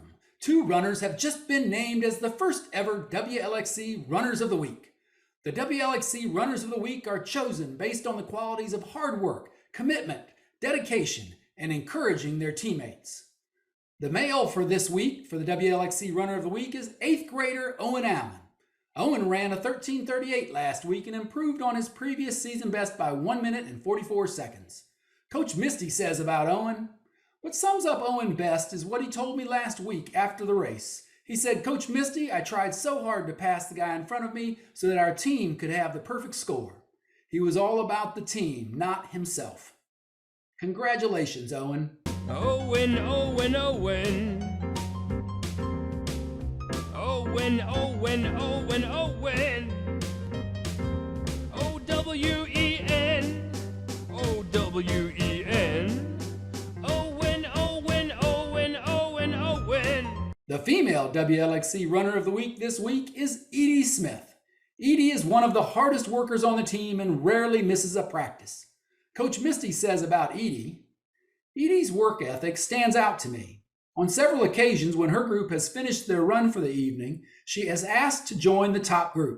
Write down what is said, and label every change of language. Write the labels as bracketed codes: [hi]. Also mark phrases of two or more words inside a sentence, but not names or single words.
[en] 2 runners have just been named as the first ever WLXC Runners of the Week. The WLXC Runners of the Week are chosen based on the qualities of hard work, commitment, dedication, and encouraging their teammates. The male for this week for the WLXC Runner of the Week is 8th grader Owen Allen. Owen ran a 13:38 last week and improved on his previous season best by 1 minute and 44 seconds. Coach Misty says about Owen, "What sums up Owen best is what he told me last week after the race. He said, 'Coach Misty, I tried so hard to pass the guy in front of me so that our team could have the perfect score.' He was all about the team, not himself." Congratulations, Owen. Owen, Owen, Owen. Owen, Owen, Owen, Owen. O-W-E-N. W-E-N. Owen, Owen, Owen, Owen, Owen. The female WLXC Runner of the Week this week is Edie Smith. Edie is one of the hardest workers on the team and rarely misses a practice. Coach Misty says about Edie's work ethic stands out to me. On several occasions when her group has finished their run for the evening, she has asked to join the top group.